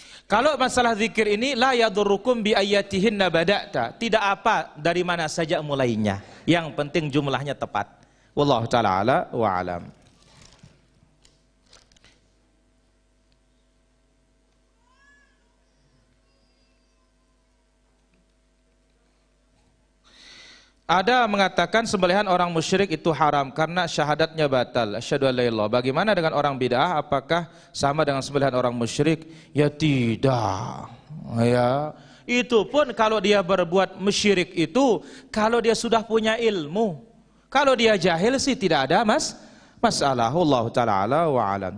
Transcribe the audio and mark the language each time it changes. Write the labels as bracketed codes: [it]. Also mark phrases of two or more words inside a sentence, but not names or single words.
[id] Kalau masalah zikir ini [ar] لا يضركم بآيتهن بدأت, [id] tidak apa dari mana saja mulainya, yang penting jumlahnya tepat. [ar] والله تعالى أعلى وأعلم. [id] Ada mengatakan sembelihan orang musyrik itu haram karena syahadatnya batal. [ar] أشهد أن لا إله إلا الله. [id] Bagaimana dengan orang bid'ah? Apakah sama dengan sembelihan orang musyrik? Ya tidak. Ya, itu pun kalau dia berbuat musyrik itu kalau dia sudah punya ilmu. Kalau dia jahil sih tidak ada masalah. [ar] الله تعالى أعلى وأعلم.